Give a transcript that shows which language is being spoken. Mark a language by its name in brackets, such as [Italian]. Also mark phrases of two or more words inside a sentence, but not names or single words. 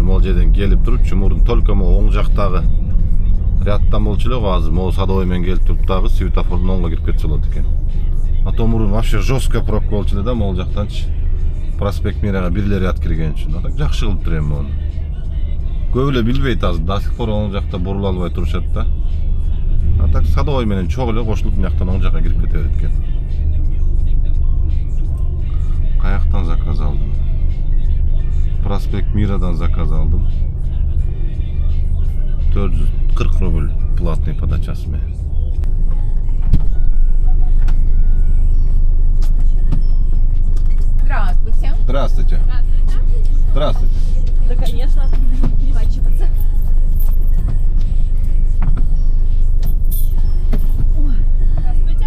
[Kyrgyz] Могул жерден келип туруп, чумурдун только оң жактагы рядтан болчу эле, азыр могул Садовой менен келип туруп дагы светофордун оңго кирип кетсе болот экен. А то мурун [Russian] вообще жестко пробка [Kyrgyz] болчу эле да, могул жактанчы проспект Мирага бир эле ряд кирген үчүн. Так жакшы кылыптыр эми мону. Көп эле билбейт азыр, [Russian] до сих пор [Kyrgyz] оң жакта бурула албай турушат да. А так Садовой менен чогуу эле кошулуп мыяктан оң жакка кирип кете берет экен. Каяктан заказ алдым? Проспект Мирадан заказ алдым. 440 [Russian] рубль платный подачасы [Kyrgyz] менен. [Russian] Здравствуйте. Здравствуйте. Здравствуйте. Да, конечно. Не пачиваться. Здравствуйте.